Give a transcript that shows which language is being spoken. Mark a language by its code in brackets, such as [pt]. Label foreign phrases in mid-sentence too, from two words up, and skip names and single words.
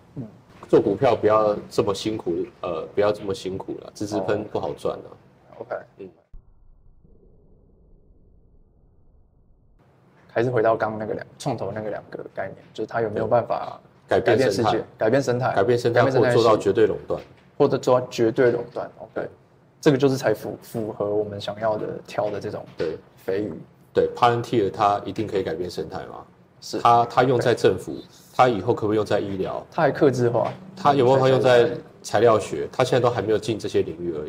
[zh] 做股票不要這麼辛苦，不要這麼辛苦了，直噴不好賺的。 OK， 還是回到剛剛那個創投那個2個概念，就是它有沒有辦法改變世界、改變生態、或做到絕對壟斷，或者做到絕對垄斷。OK，這個就是才符合我們想要的挑的這種肥魚。对 ，Palantir 它一定可以改變生態嗎？是它用在政府，它以後可不可以用在醫療？它還客製化，它有没有辦法用在材料學？它現在都還沒有進這些領域而已。